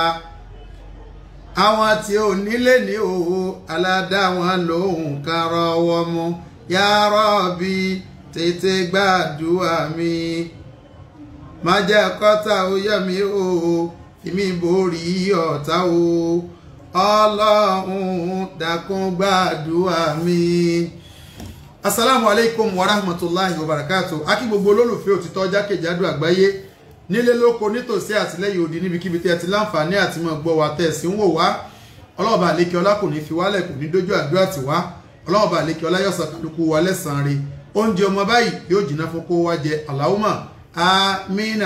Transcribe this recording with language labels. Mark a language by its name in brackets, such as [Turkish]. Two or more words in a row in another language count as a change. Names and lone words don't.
[Yoruba] àwọn tí ò nílé ní òwò aládá wọn lòun kan rọwọ́ mú [Arabic] يا رب [Yoruba] tètè gbàdúrà mi má jẹ́ kọ́tà ó yẹ̀ mí o èmi borí ọ̀tá o Ọlọ́run dákun gbàdúrà mi. [Arabic] السلام عليكم ورحمة الله وبركاته. [Yoruba] Akí gbogbo olólùfẹ́ òtítọ́ jákèjádò àgbáyé nílé lóko nítòsí àtìlẹ́yìn òdì níbikíbi tí ẹ ti láǹfààní àti mọ̀ gbọ́ wa tẹ̀sí ń wò wá. Ọlọ́ọ̀bà àlékè ọlá kò ní fi wálẹ̀ kò ní dójú àdúrà tì wá. Ọlọ́ọ̀bà àlékè ọlá yọ̀sà kálukú wa lẹ́sàn-án rẹ̀. Oúnjẹ ọmọ báyìí yóò jìnnà fún kó wá jẹ [Arabic] اللهم آمين.